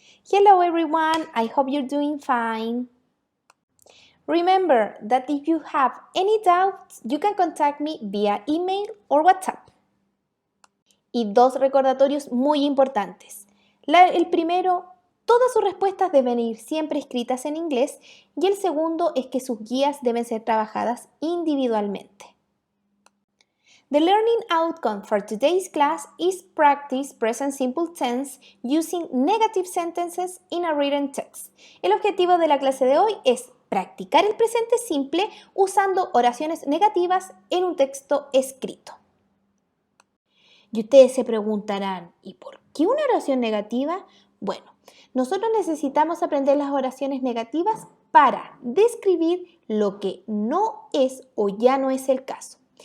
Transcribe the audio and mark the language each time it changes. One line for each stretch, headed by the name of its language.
English: Hello everyone, I hope you're doing fine. Remember that if you have any doubts, you can contact me via email or WhatsApp.
Spanish: Y dos recordatorios muy importantes. El primero, todas sus respuestas deben ir siempre escritas en inglés y el segundo es que sus guías deben ser trabajadas individualmente.
English: The learning outcome for today's class is practice present simple tense using negative sentences in a written text.
Spanish: El objetivo de la clase de hoy es practicar el presente simple usando oraciones negativas en un texto escrito. Y ustedes se preguntarán, ¿y por qué una oración negativa? Bueno, nosotros necesitamos aprender las oraciones negativas para describir lo que no es o ya no es el caso.